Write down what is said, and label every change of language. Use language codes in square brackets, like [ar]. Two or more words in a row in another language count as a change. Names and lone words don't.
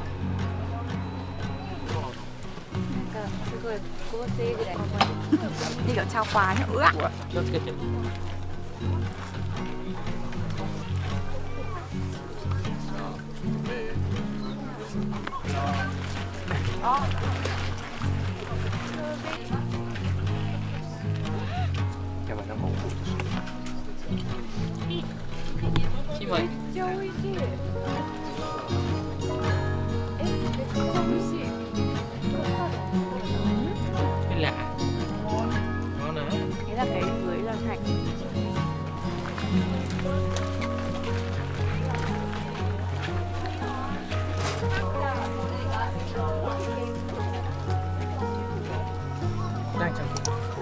[ja] なんかすごい合成ぐらい。 [vi] Đi kiểu trao quà nhá. Ui ạ. [ja] 気をつけて。やばい、なんか音がしてる。キモい。めっちゃ美味しい。めっちゃ美味しい。 [vi] Cái lạ. Ngon hả? Thế là cái dưới là thạch. Đang trong kia.